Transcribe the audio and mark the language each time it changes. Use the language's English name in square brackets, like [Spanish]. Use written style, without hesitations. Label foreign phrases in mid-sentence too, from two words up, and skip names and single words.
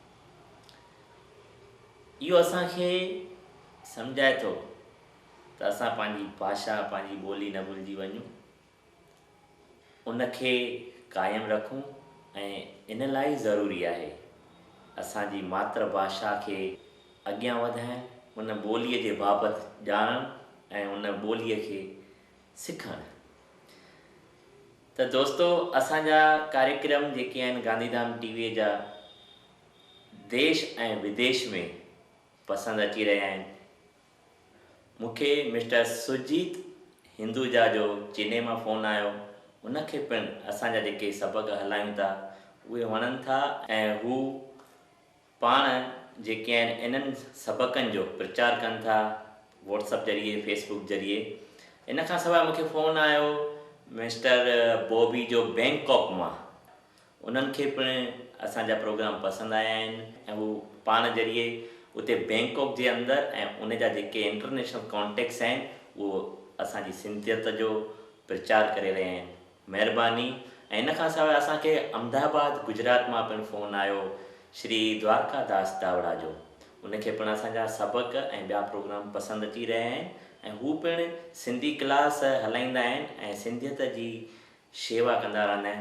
[Sindhi] इहो असांखे सम्झाए थो त असां पंहिंजी भाषा पंहिंजी ॿोली न भुलिजी वञूं, उनखे क़ाइमु रखूं ऐं इन लाइ ज़रूरी आहे असांजी मातृभाषा खे अॻियां वधाइण, उन ॿोलीअ जे बाबति ॼाणणु ऐं उन ॿोलीअ खे सिखणु। त दोस्तो, असांजा कार्यक्रम जेके आहिनि गांधीधाम टीवीअ जा देश ऐं विदेश में पसंदि अची रहिया आहिनि। मूंखे मिस्टर सुजीत हिंदुजा जो चेन्नई मां फ़ोन आयो, उनखे पिणु असांजा जेके सबक़ हलायूं था उहे वणनि था ऐं हू पाण जेके आहिनि इन्हनि सबक़नि जो प्रचार कनि था व्हाट्सअप ज़रिए, फेसबुक ज़रिए। इन खां सवाइ मूंखे फ़ोन आयो मिस्टर बॉबी जो बैंकॉक मां, उन्हनि खे पिणु असांजा प्रोग्राम पसंदि आया आहिनि ऐं हू पाण ज़रिए उते बैंकॉक जे अंदरि ऐं उन जा जेके [English] international contacts [Sindhi] आहिनि उहो असांजी सिंधियत जो प्रचार करे रहिया आहिनि। महिरबानी। ऐं इन खां सवाइ असांखे अहमदाबाद गुजरात मां पिणु फ़ोन आयो श्री द्वारका दास दावड़ा जो, उनखे पिणु असांजा सबक़ ऐं ॿिया प्रोग्राम पसंदि अची रहिया आहिनि ऐं हू पिणु सिंधी क्लास हलाईंदा आहिनि ऐं सिंधियत जी शेवा कंदा रहंदा आहिनि।